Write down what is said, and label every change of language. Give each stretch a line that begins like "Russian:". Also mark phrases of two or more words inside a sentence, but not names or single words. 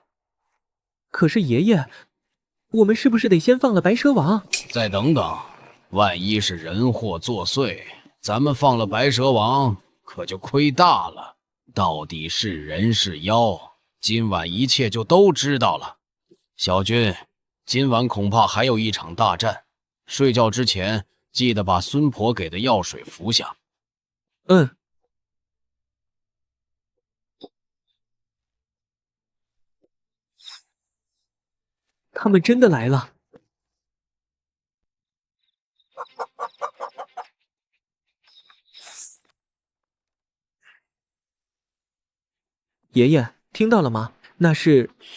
Chinese: 可是爷爷，我们是不是得先放了白蛇王？再等等，万一是人禍作祟，咱们放了白蛇王可就虧大了。到底是人是妖，今晚一切就都知道了。小军，今晚恐怕還有一場大戰，睡覺之前記得把孫婆給的藥水服下。嗯。他們真的來了。爺爺，聽到了嗎？那是……